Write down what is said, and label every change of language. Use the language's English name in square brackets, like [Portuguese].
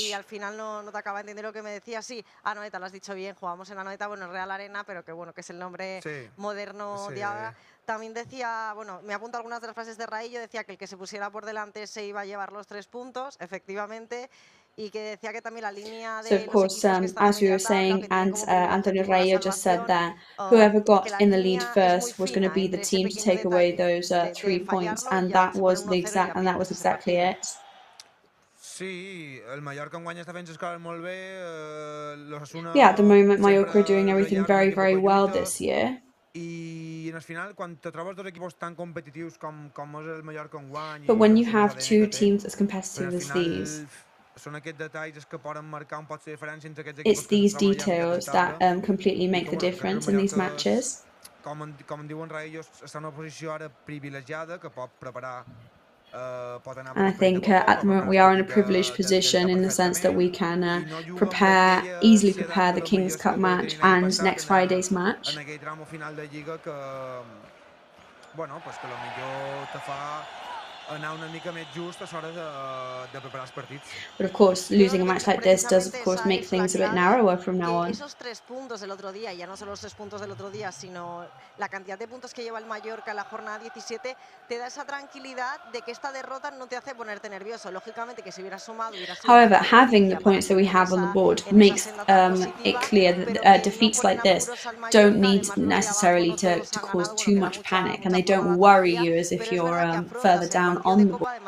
[Spanish] Y al final no te acaba de entender lo que me decía. Sí, Anoeta, lo has dicho bien, jugamos en Anoeta, bueno, Real Arena, pero que bueno, que es el nombre moderno de ahora. También decía, bueno, me apunto algunas de las frases de Raillo, decía que el que se pusiera por delante se iba a llevar los 3 puntos, efectivamente, y que decía que también la línea de [English] So of course, as we were saying, and Antonio Rayo just said that whoever got in the lead first was going to be the team to take away those 3 points, and that was exactly it. [Catalan] Sí, el Mallorca enguany està fent les coses molt bé, l'Osasuna... [English] Yeah, at the moment, Mallorca are doing everything very, very well this year. [Catalan] I al final, quan te trobes dos equipos tan competitius com és el Mallorca enguany... [English] But when you have 2 teams as competitive as these, [Catalan] són aquests detalls que poden marcar un poc la diferència entre aquests [English] equipos. It's these details that completely make the difference in these matches. [Catalan] Com en diuen Raellos, està en una posició ara privilegiada que pot preparar... [English] And I think at the moment we are in a privileged position in the sense that we can easily prepare the King's Cup match and next Friday's match. [Catalan] En aquell tramo final de Lliga que, bueno, pues que millor te fa anar una mica més just a l'hora de preparar els partits. [English] But of course, losing a match like this does of course make things a bit narrower from now on. [Spanish] Esos 3 puntos del otro día, y ya no solo los 3 puntos del otro día, sino la cantidad de puntos que lleva el Mallorca en la jornada 17, te da esa tranquilidad de que esta derrota no te hace ponerte nervioso. Lógicamente que si hubieras sumado, hubieras sido... [English] However, having the points that we have on the board makes it clear that defeats like this don't need necessarily to cause too much panic, and they don't worry you as if you're further down on the board.